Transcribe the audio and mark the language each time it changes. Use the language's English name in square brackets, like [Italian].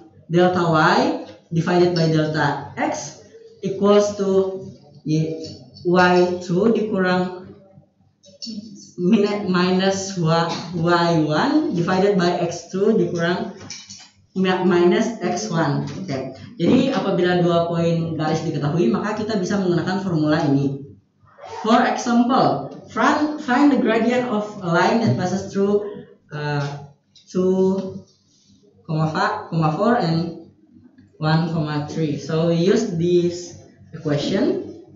[English] delta y divided by delta x equals to y2 [Indonesian] dikurang [English] minus y1 divided by x2 dikurang minus x1. Okay. [Indonesian] Jadi apabila 2 poin garis diketahui, maka kita bisa menggunakan formula ini. [English] For example, find the gradient of a line that passes through 2, 4 and 1, 3. So we use this equation.